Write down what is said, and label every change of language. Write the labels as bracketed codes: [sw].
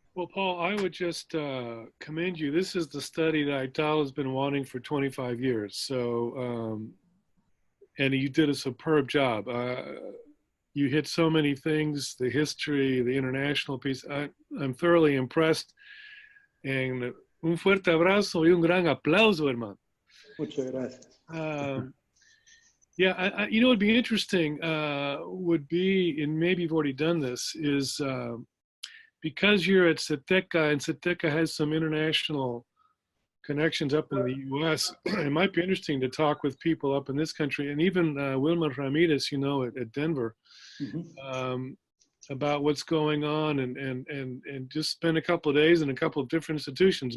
[en] Well, Paul, I would just commend you. This is the study that ITAL has been wanting for 25 years. So, and you did a superb job. You hit so many things, the history, the international piece. I'm thoroughly impressed. [es] And un fuerte abrazo y un gran aplauso, hermano. Muchas gracias. [en] Yeah, you know, it'd be interesting would be, and maybe you've already done this, is because you're at CETECA and CETECA has some international connections up in the U.S., it might be interesting to talk with people up in this country, and even Wilma Ramirez, you know, at Denver, about what's going on, and just spend a couple of days in a couple of different institutions.